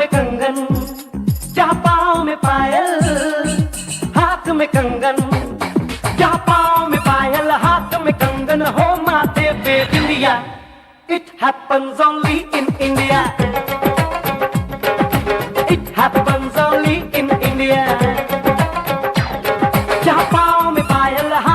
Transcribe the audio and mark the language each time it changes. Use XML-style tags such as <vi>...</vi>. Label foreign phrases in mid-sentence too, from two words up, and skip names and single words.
<hi>कंगन, जहाँ पाँव में पायल, हाथ में कंगन, जहाँ पाँव में पायल, हाथ में कंगन, हो माथे पे बिंदिया।</hi> <en>It happens only in India. It happens only in India.</en> <hi>जहाँ पाँव में पायल,</hi>